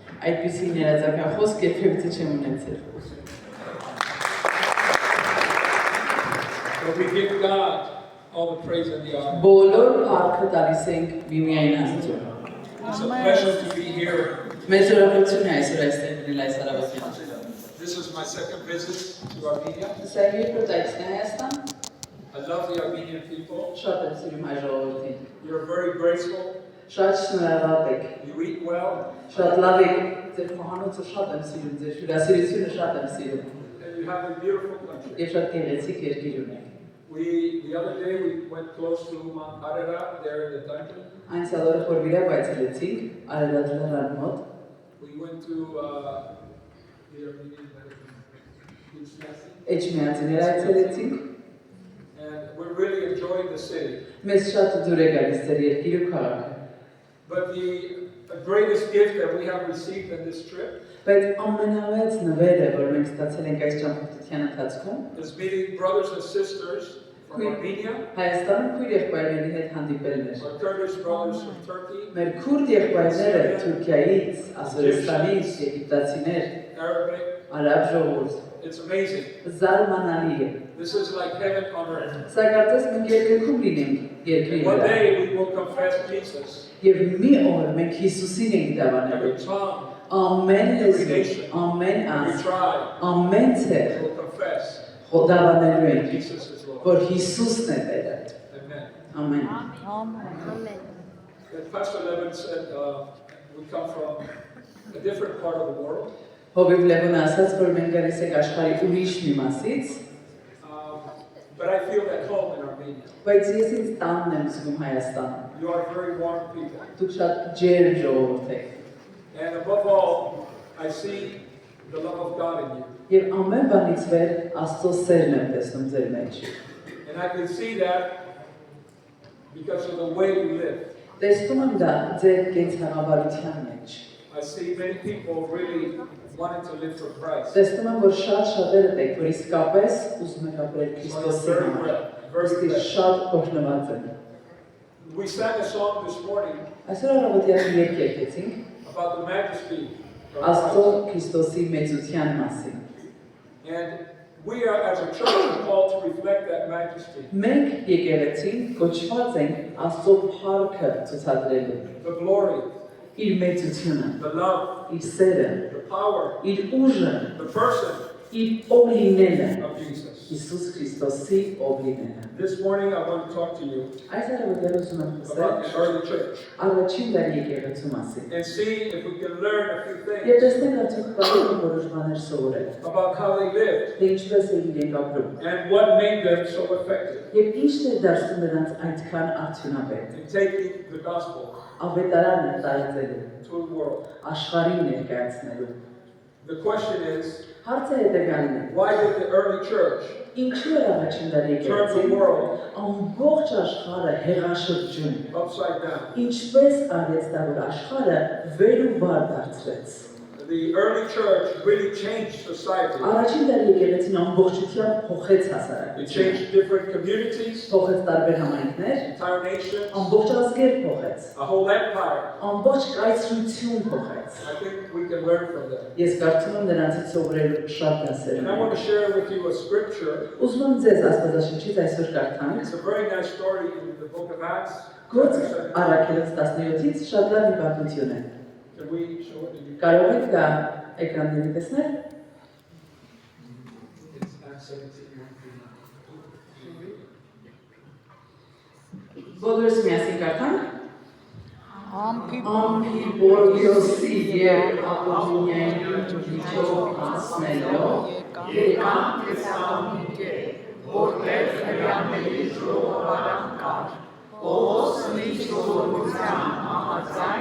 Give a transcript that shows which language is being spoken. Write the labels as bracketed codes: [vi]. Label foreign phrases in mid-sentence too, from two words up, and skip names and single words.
[hy] այդպիսի ներածական խոսք երբևիցե չեմ ունեցել։ [en] But we give God all the praise and the honor. [hy] Բոլոր փառքը տալիս ենք միմիայն Աստծուն։ [en] It's a pleasure to be here. [hy] Մեծ ուրախություն է այսօր այստեղ լինել այս առավոտյան։ [en] This is my second visit to Armenia. [hy] Սա երկրորդ այցն է Հայաստան։ [en] I love the Armenian people. [hy] Շատ եմ սիրում հայ ժողովրդին։ [en] You're very graceful. [hy] Շատ շնորհավոր եք։ [en] You eat well. [hy] Շատ լավ եք։ Ձեր խոհանոցը շատ եմ սիրում, ձեր հյուրասիրությունը շատ եմ սիրում։ [en] And you have a beautiful country. [hy] Եվ շատ գեղեցիկ երկիր ունեք։ [en] The other day we went close to Mount Ararat there in the dungeon. [hy] Անցյալ օրը Խորվիրակ այցելեցինք Արարատ լեռան մոտ։ [en] We went to the Armenian [hy] Էջմիածիներ այցելեցինք։ [en] and we're really enjoying the city. [hy] Մեզ շատ դուր է գալիս ձեր երկիրը ու քաղաքը։ [en] But the greatest gift that we have received in this trip [hy] Բայց ամենամեծ նվերը, որ մենք ստացել ենք այս ճամփորդության ընթացքում, [en] is meeting brothers and sisters from Armenia, [hy] Հայաստանում քույր եղբայրների հետ հանդիպելն էր։ [en] our Kurdish brothers from Turkey, [hy] Մեր քուրդ եղբայրները Թուրքիայից, Ասորստանից, Եգիպտացիներ, [en] Arabic. [hy] արաբ ժողովուրդ, [en] It's amazing. [hy] զարմանալի է։ [en] This is like heaven on earth. [hy] Սա կարծես մենք երկրքում լինենք երկրի [en] One [hy] վրա։ [en] day we will confess Jesus. [hy] Եվ մի օր մենք Հիսուսին ենք դավանելու։ [en] Every tongue, [hy] Ամեն [en] every [hy] լեզու, [en] nation, [hy] ամեն [en] every [hy] ազգ, [en] tribe [hy] ամեն ցեղ [en] will confess [hy] դավանելու ենք, [en] Jesus is Lord. [hy] որ Հիսուսն է Տերը։ [en] Amen. [hy] Ամեն։ [en] As Pastor Levin said, we come from a different part of the world. [hy] Հովիվ Լևոնը ասաց, որ մենք գալիս ենք աշխարհի ուրիշ մի մասից, [en] But I feel at home in Armenia. [hy] բայց ես ինձ տանն եմ զգում Հայաստանում։ [en] You are very warm people. [hy] Դուք շատ ջերմ ժողովուրդ եք։ [en] And above all, I see the love of God in you. [hy] Եվ ամեն բանից վեր Աստծո սերն եմ տեսնում ձեր մեջ։ [en] And I can see that because of the way you live. [hy] Տեսնում եմ դա ձեր կենցաղավարության մեջ։ [en] I see many people really wanting to live for Christ. [hy] Տեսնում եմ, որ շատ շատերը եք, որ իսկապես ուզում եք ապրել Քրիստոսի համար։ Ոստի շատ օրհնված են։ [en] We sang a song this morning [hy] Այսօր առավոտյան երգ երգեցինք [en] about the majesty of [hy] Աստծո [en] Christ. [hy] Քրիստոսի մեծության մասին։ [en] And we are, as a church, called to reflect that majesty. [hy] Մենք եկեղեցին կոչված ենք Աստծո փառքը ցուցադրելու։ [en] The glory, [hy] Իր մեծությունը, [en] the love, [hy] իր սերը, [en] the power, [hy] իր ուժը, [en] the person [hy] իր ով լինելը, [en] of Jesus. [hy] Հիսուս Քրիստոսի ով լինելը։ [en] This morning I want to talk to you [hy] Այս առավոտյան ուզում եմ [en] about [hy] խոսել [en] the early church [hy] առաջին դարի եկեղեցու մասին։ [en] and see if we can learn a few [hy] Եվ [en] things [hy] տեսնենք արդյոք կարող ենք որոշ բաներ սովորել։ [en] about how they lived [hy] Թե ինչպես են իրենք ապրում։ [en] and what made them so effective [hy] Եվ ինչն է դարձնում նրանց այդքան արդյունավետ։ [en] in taking the gospel [hy] Ավետարանը տարածելու, [en] to the world. [hy] աշխարհին ներկայացնելու։ [en] The question is, [hy] Հարցը հետևյալն է. [en] why did the early church [hy] Ինչու էր առաջին դարի [en] turn the [hy] եկեղեցին [en] world [hy] ամբողջ աշխարհը հեղաշրջում։ [en] upside down? [hy] Ինչպես արեց դա, որ աշխարհը վեր ու վար դարձրեց։ [en] The early church really changed society. [hy] Առաջին դարի եկեղեցին ամբողջությամբ փոխեց [en] It [hy] հասարակությունը։ [en] changed different communities, [hy] Փոխեց տարբեր համայնքներ, [en] entire nations, [hy] ամբողջ ազգեր փոխեց, [en] a whole empire. [hy] ամբողջ կայսրություն փոխեց։ [en] I think we can learn from them. [hy] Ես կարծում եմ նրանցից սովորելու շատ դասեր [en] And I want to [hy] ունենք։ [en] share with you a scripture. [hy] Ուզում եմ ձեզ Աստվածաշնչից այսօր կարդանք [en] It's a very nice story in the book of Acts. [hy] Գործք առաքելոց 17-ից շատ լավ մի պատմություն է։ [en] Can we show it to you? [hy] Կարող եք դա էկրանների տեսնել։ [en] It's Acts 17:1. [hy] Բոլորս միասին կարդանք։ Ամփի Ամփիպոլիոսի եւ Ապոլոնիայի միջով անցնելով եկան Թեսաղոնիկե, որտեղ հրեաների ժողովարան կար։ Պողոսը միջողորության համաձայն